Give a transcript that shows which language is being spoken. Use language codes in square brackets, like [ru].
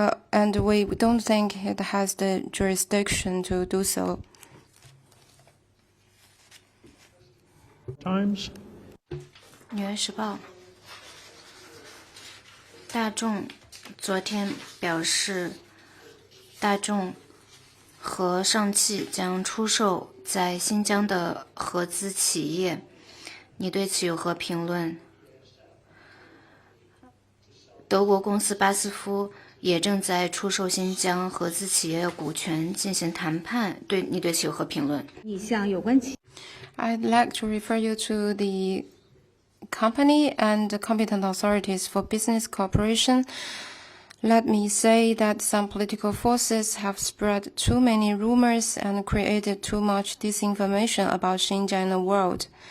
[en] And we don't think it has the jurisdiction to do so. Times. [zh] 纽约时报大众昨天表示，大众和上汽将出售在新疆的合资企业，你对此有何评论？德国公司巴斯夫也正在出售新疆合资企业股权进行谈判，你对此有何评论？你向有关企 [en] I'd like to refer you to the company and the competent authorities for business cooperation. Let me say that some political forces have spread too many rumors and created too much disinformation about Xinjiang in the world.